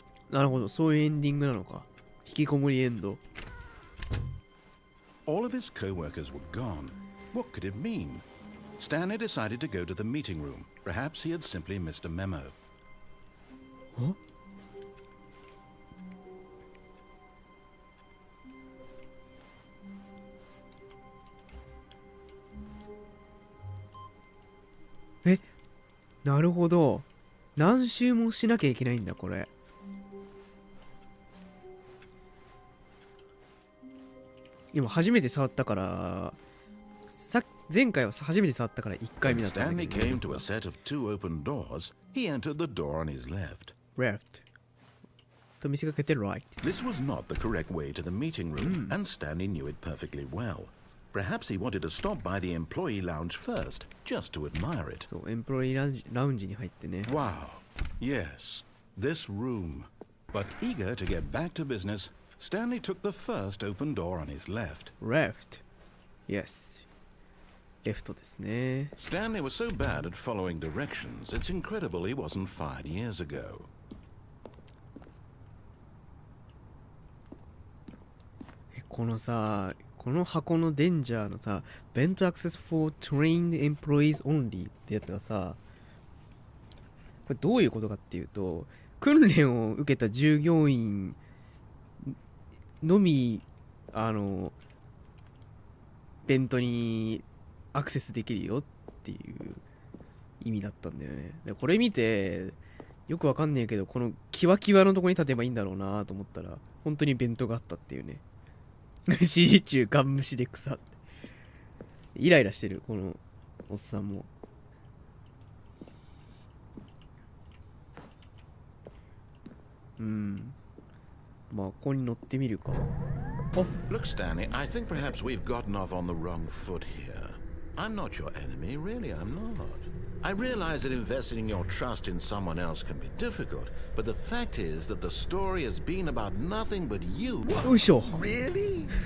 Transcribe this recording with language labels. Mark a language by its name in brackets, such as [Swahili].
[Japanese] なるほど、そういうエンディングなのか。引きこもりエンド。 [English] All of his co-workers were gone. What could it mean? Stanley decided to go to the meeting room. Perhaps he had simply missed a memo. Huh? [Japanese] Eh? なるほど。何周もしなきゃいけないんだ、これ。今初めて触ったから前回は初めて触ったから1回目だったんだけど。 [English] Stanley came to a set of two open doors. He entered the door on his left. Left. [Japanese] と見せかけて [English] right. This was not the correct way to the meeting room, and Stanley knew it perfectly well. Perhaps he wanted to stop by the employee lounge first, just to admire it. [Japanese] そう、エンプロイラウンジに入ってね。 [English] Wow. Yes, this room. But eager to get back to business, Stanley took the first open door on his left. Left. Yes. レフトですね。 Stanley was so bad at following directions, it's incredible he wasn't fired years ago. [Japanese] このさ、この箱のデンジャーのさ、 [English] Vent Access for Trained Employees Only [Japanese] ってやつがさ、これどういうことかっていうと、訓練を受けた従業員のみベントにアクセスできるよっていう意味だったんだよね。でこれ見てよくわかんねえけど、このキワキワのとこに立てばいいんだろうなと思ったら、本当にベントがあったっていうね。指示中ガン無視で草ってイライラしてるこのおっさんも。まあここに乗ってみるか。 [English] Look, Stanley, I think perhaps we've gotten off on the wrong foot here. I'm not your enemy, really, I'm not. I realize that investing your trust in someone else can be difficult, but the fact is that the story has been about nothing but you. Really?